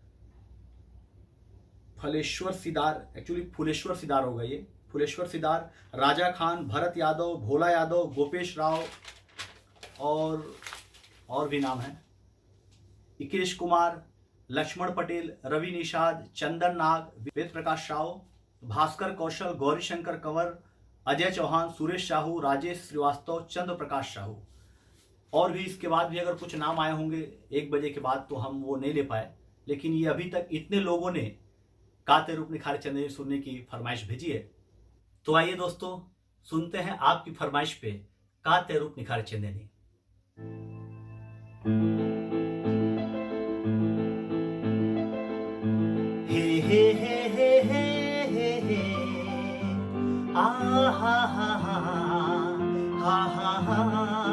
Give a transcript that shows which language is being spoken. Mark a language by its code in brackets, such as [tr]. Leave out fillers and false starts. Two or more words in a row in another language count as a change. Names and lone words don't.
[hi] फलेश्वर सिदार, एक्चुअली फुलेश्वर सिदार होगा ये, फुलेश्वर सिदार, राजा खान, भरत यादव, भोला यादव, गोपेश राव, और भी नाम है, इकेश कुमार, लक्ष्मण पटेल, रवि निषाद, चंदन नाग, वेद प्रकाश राव, भास्कर कौशल, गौरीशंकर कंवर, अजय चौहान, सुरेश साहू, राजेश श्रीवास्तव, चंद्र प्रकाश साहू। और भी इसके बाद भी अगर कुछ नाम आए होंगे 1 बजे के बाद तो हम वो नहीं ले पाए, लेकिन ये अभी तक इतने लोगों ने का तेरूप निखार चंदनी सुनने की फरमाइश भेजी है। तो आइए दोस्तों, सुनते हैं आपकी फरमाइश पे का तेरूप निखार चंदनी। हे हे हे हे हे हे हे आ हा हा हा हा हा हा।